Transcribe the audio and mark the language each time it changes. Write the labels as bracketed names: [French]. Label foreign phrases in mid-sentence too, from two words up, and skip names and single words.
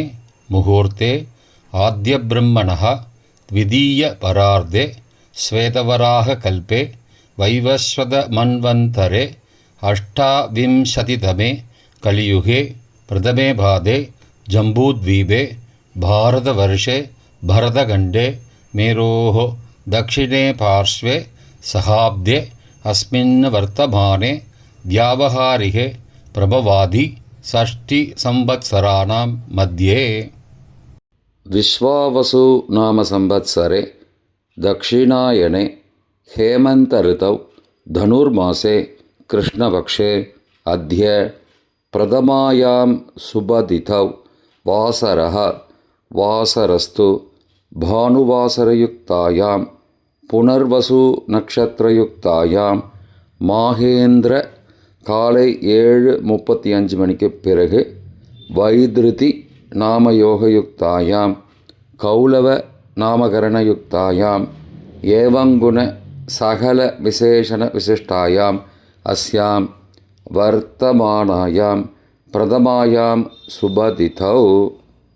[Sanskrit] मुहूर्ते आद्य ब्रह्मणः द्वितीय परार्धे श्वेतवराह कल्पे वैवस्वत मन्वन्तरे अष्टाविंशतितमे कलियुगे प्रथमे पादे जम्बूद्वीपे भारतवर्षे भरतखण्डे मेरोः दक्षिणे पार्श्वे सहाब्दे अस्मिन् वर्तमाने व्यावहारिके प्रभवादि षष्टिसंवत्सराणां मध्ये. विश्वावसु नाम संवत्सरे दक्षिणायने हेमन्त ऋतौ धनुर्मासे कृष्णपक्षे अद्य प्रथमायां शुभतिथौ वासरः वासरस्तु भानुवासरयुक्तायां पुनर्वसु नक्षत्रयुक्तायां மாகேந்திர [Tamil] காலை 7:35 மணிக்கு பிறகு [Sanskrit] वैधृति नामयोगयुक्तायां कौलव नामकरणयुक्तायां एवङ्गुण सकल विशेषण विशिष्टायां अस्यां वर्तमानायां प्रथमायां शुभतिथौ.